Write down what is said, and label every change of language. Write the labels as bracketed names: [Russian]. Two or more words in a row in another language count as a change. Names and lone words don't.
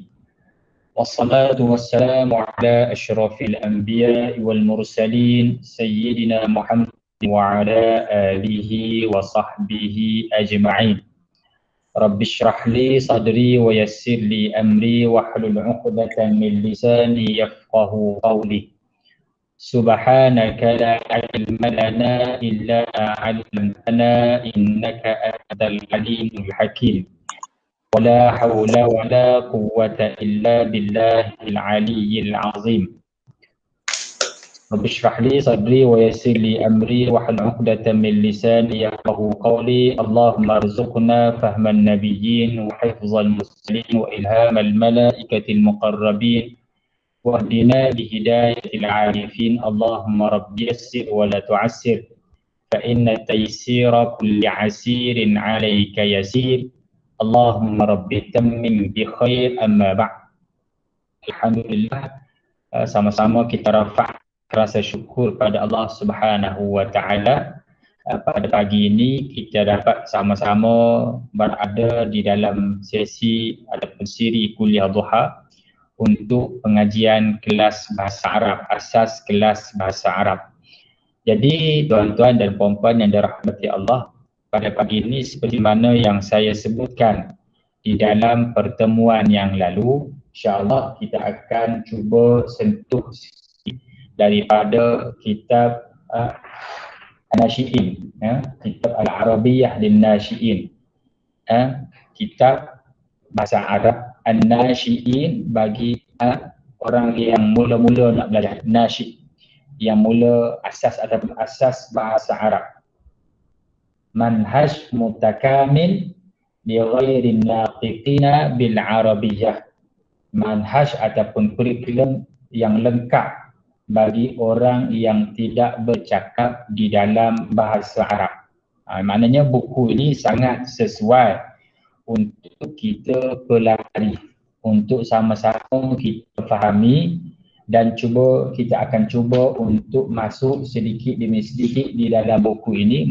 [Arabic] والصلاة والسلام على أشرف الأنبياء والمرسلين سيدنا محمد وعلى آله وصحبه أجمعين. رب اشرح لي صدري ويسر لي أمري واحلل عقدة من لساني يفقهوا قولي. سبحانك لا علم لنا إلا ما علمتنا إنك أنت العليم الحكيم. ولا حول ولا قوة إلا بالله العلي العظيم. رب اشرح لي صدري ويسر لي أمري واحلل عقدة من لساني يفقهوا قولي. اللهم ارزقنا فهم النبيين وحفظ المرسلين وإلهام الملائكة المقربين واهدنا بهداية العارفين. اللهم رب يسر ولا تعسر فإن تيسير كل عسير عليك يسير. اللهم رب تمم بخير، أما بعد. [Malay] Alhamdulillah, sama-sama kita rafa' rasa syukur pada Allah [Arabic] سبحانه وتعالى. [Malay] Pada pagi ini kita dapat sama-sama berada di dalam sesi ataupun siri kuliah duha untuk pengajian kelas bahasa Arab, asas kelas bahasa Arab. Jadi tuan-tuan dan puan-puan yang dirahmati Allah, pada pagi ini seperti mana yang saya sebutkan di dalam pertemuan yang lalu, [Arabic] إن شاء الله [Malay] kita akan cuba sentuh daripada kitab An-Nasyi'in, kitab Al-Arabiyyah lin-Nasyi'in, kitab bahasa Arab An-Nasyi'in bagi orang yang mula-mula nak belajar nasyi', yang mula asas ataupun asas bahasa Arab. [Arabic] منهج متكامل لغير الناقيين بالعربية. [Malay] Manhaj ataupun kurikulum yang lengkap bagi orang yang tidak bercakap di dalam bahasa Arab. Maknanya buku ini sangat sesuai untuk kita pelajari, untuk sama-sama kita fahami dan kita akan cuba untuk masuk sedikit demi sedikit di dalam buku ini.